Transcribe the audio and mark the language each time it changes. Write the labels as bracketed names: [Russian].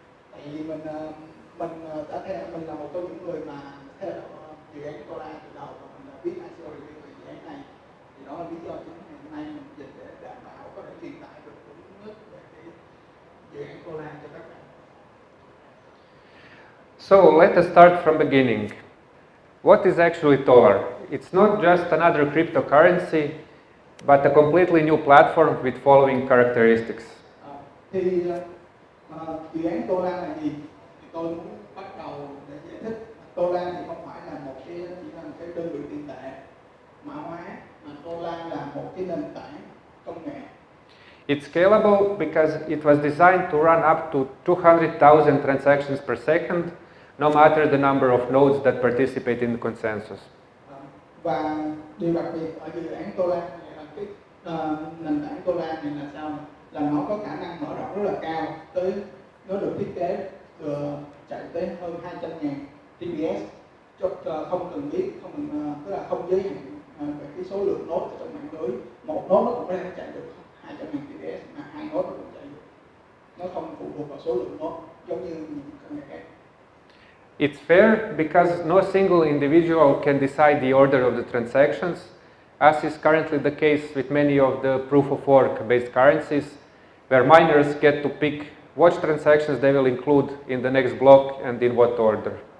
[Vietnamese] Tại vì mình đã theo mình là một trong những người mà theo dự án Tolar từ đầu và mình đã viết ICO review về dự án này. Thì đó là lý do chính ngày hôm nay mình dịch để đảm bảo có thể truyền tải được đúng nhất về cái dự án Tolar cho các bạn. [English] So let us start from beginning. What is actually Tolar? It's not just another cryptocurrency, but a completely new platform with following characteristics. [Vietnamese] Dự án Tolar là gì? Thì tôi muốn bắt đầu để giải thích. Tolar thì không phải là chỉ là một cái đơn vị tiền tệ mã hóa, mà Tolar là một cái nền tảng công nghệ. [English] It's scalable because it was designed to run up to 200,000 transactions per second, no matter the number of nodes that participate in the consensus. [Vietnamese] Và điều đặc biệt ở dự án Tolar này là cái nền tảng Tolar này là sao? Là nó có khả năng mở rộng rất là cao, tới nó được thiết kế chạy tới hơn 200.000 TPS, không cần biết, tức là không giới hạn về cái số lượng node ở trong mạng lưới. Một node nó cũng có thể chạy được 200.000 TPS, mà hai node nó cũng chạy được. Nó không phụ thuộc vào số lượng node giống như những công nghệ khác. [English] It's fair because no single individual can decide the order of the transactions, as is currently the case with many of the proof-of-work-based currencies, where miners get to pick which transactions they will include in the next block and in what order.